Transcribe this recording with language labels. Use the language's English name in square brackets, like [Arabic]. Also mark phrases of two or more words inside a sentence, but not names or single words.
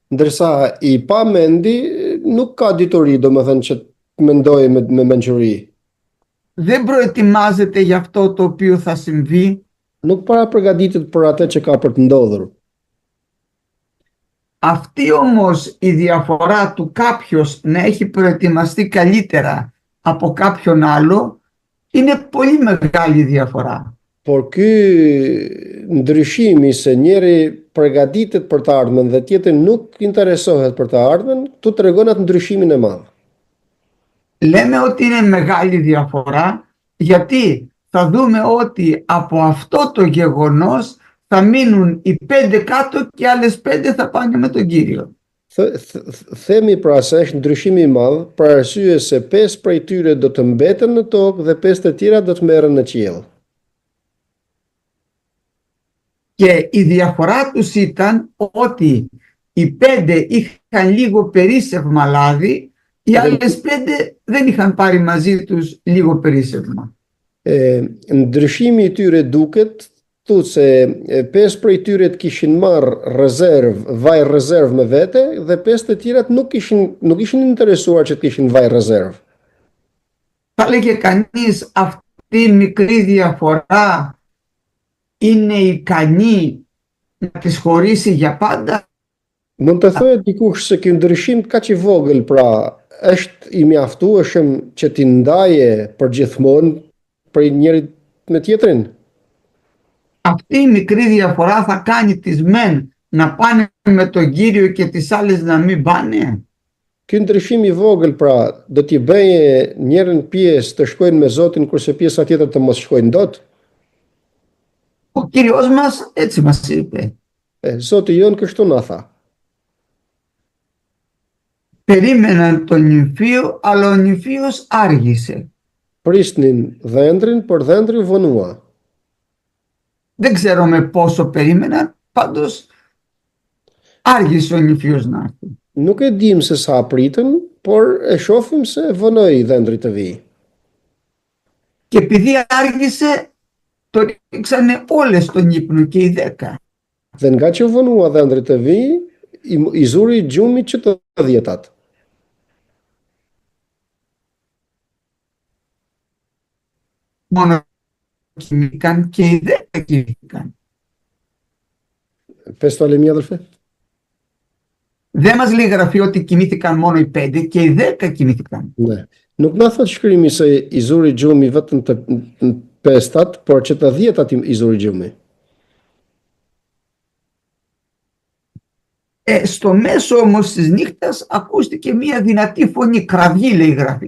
[Albanian] Ndërsa i pa mendi nuk ka dituri, domethënë që të mendojë me mençuri. [Greek] Δεν προετοιμάζεται για αυτό το οποίο θα συμβεί. [Albanian] Nuk para përgatitet për atë që ka për të ndodhur. [Greek] Αυτή όμως η διαφορά του κάποιος να έχει προετοιμαστεί καλύτερα από κάποιον άλλο είναι πολύ μεγάλη διαφορά. [Albanian] Por ky ndryshimi se njeri përgatitet për të ardhmen dhe tjetri nuk interesohet për të ardhmen, tu tregon atë ndryshimin e madh. [Greek] Λέμε ότι είναι μεγάλη διαφορά γιατί θα δούμε ότι από αυτό το γεγονός θα μείνουν οι 5 κάτω και άλλες 5 θα πάνε με τον Κύριο. [Albanian] Themi pra se është ndryshimi i madh, për arsye se 5 prej tyre do të mbeten në tokë dhe 5 të tjera do të merren në qiell. [Greek] Και η διαφορά τους ήταν ότι οι 5 είχαν λίγο περίσσευμα λάδι, οι άλλες 5 δεν είχαν πάρει μαζί τους λίγο περίσσευμα. [Albanian] Ndryshimi i tyre duket thuhet se 5 prej tyre të kishin marrë vaj rezervë me vete dhe 5 të tjerat nuk ishin interesuar që të kishin vaj rezervë. [Greek] Θα λέγε κανείς αυτή η μικρή διαφορά είναι ικανή να τις χωρίσει για πάντα. [Albanian] Mund të thohet dikush se ky ndryshim kaq i vogël, pra është i mjaftueshëm që t'i ndaje përgjithmonë për njëri me tjetrin. [Greek] Αυτή η μικρή διαφορά θα κάνει τις μεν να πάνε με τον Κύριο και τις άλλες να μην πάνε. [Albanian] Ky ndryshim i vogël pra do t'i bëjë njërin pjesë të shkojnë me Zotin kurse pjesa tjetër të mos shkojnë dot. [Greek] Ο Κύριος μας έτσι μας είπε. [Albanian] Zoti jon kështu na tha. [Greek] Περίμεναν τον νυμφίο, αλλά ο νυμφίος άργησε. [Albanian] Prisnin dhëndrin, por dhëndri u vonua. [Greek] Δεν ξέρω με πόσο περίμεναν, πάντως άργησε ο νυμφίος να έρθει. [Albanian] Nuk e dim se sa pritën, por e shohim se vonoi dhëndri të vijë. [Greek] Και επειδή άργησε, το ρίξανε όλες στον ύπνο και οι 10. [Albanian] Dhe nga që vonua dhëndri të vijë, i zuri gjumi që të 10-tat. [Greek] Μόνο κοιμήθηκαν και οι 10 κοιμήθηκαν. Πες το άλλη μία, αδελφέ. Δεν μας λέει η γραφή ότι κοιμήθηκαν μόνο οι 5 και οι 10 κοιμήθηκαν. [Albanian] Ne. Nuk na thot shkrimi se i zuri gjumi vetëm të 5-tat, por që të 10-tat i zuri gjumi. [Greek] Στο μέσο όμως της νύχτας ακούστηκε μια δυνατή φωνή, κραυγή λέει η γραφή.